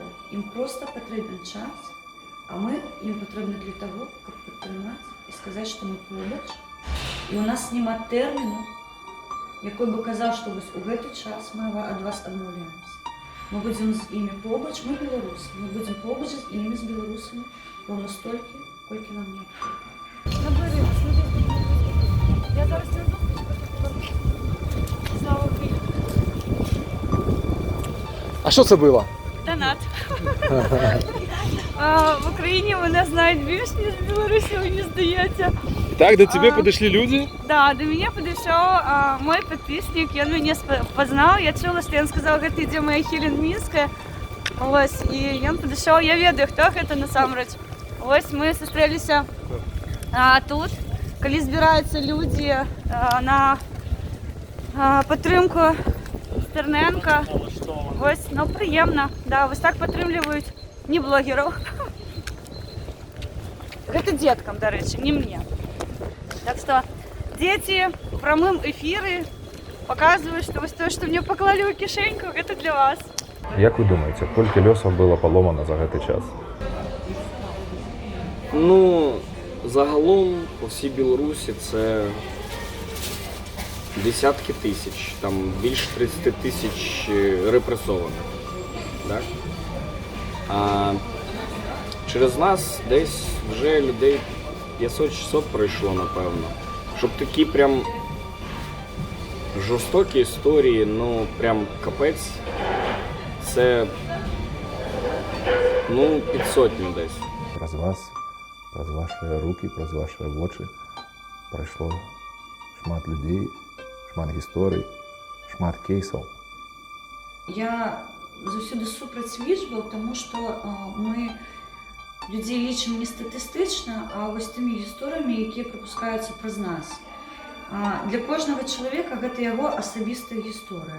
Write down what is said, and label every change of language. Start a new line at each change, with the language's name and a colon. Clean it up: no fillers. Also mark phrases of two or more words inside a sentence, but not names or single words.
Belarusian: Ім проста патрэбен час, а мы ім патрэбны для таго, каб падтрымаць і сказаць, што мы побач. І ў нас няма тэрміну, якой бы казаў, што вось у гэты час мы ад вас адмаўляемся. Мы будзем з імі побач, мы беларусы, мы будзем побач з імі, з беларусамі, роўна столькі, колькі нам неабходна.
Ukrainian: Я зараз слава Україні. А що це було? Донат. В Україні мене знають більше, ніж в Білорусі, мені здається.
Russian: Так, до тебе подошли люди? Да, до меня подошел мой подписчик, он меня познал, я чула, что он сказал,
Belarusian: гэта ідзе моя Хелен Мінская.
Ukrainian: Ось,
Russian: и он подошел,
Belarusian: я ведаю, хто гэта насамрэч. Ось, мы сустрэліся тут, калі збіраюцца люди на падтрымку Стерненка. Ось, ну прыемна, да, вось так падтрымліваюць не блогераў. Гэта дзеткам, дарэчы, не мне.
Russian: Так что дети в прямом эфире показывают, что вот то, что мне поклали в кишеньку, это для вас.
Ukrainian: Як ви думаєте,
Belarusian: колькі лёсаў было паломана за гэты час?
Ukrainian: Ну, загалом по всій Білорусі це десятки тисяч, там більше 30 тисяч репресованих. Так? А через нас десь вже людей 500-600 пройшло, напевно. Щоб такі прям жорстокі історії, ну прям капець, це ну під сотню десь.
Belarusian: Праз вас, праз ваші руки, праз ваші вочі пройшло шмат людей, шмат гісторый, шмат кейсаў. Я заўсёды супраць лічбаў, таму што мы людзей лічым не статыстычна, а вось тымі гісторыямі, якія прапускаюцца праз нас. Для кожнага чалавека гэта яго асабістая гісторыя.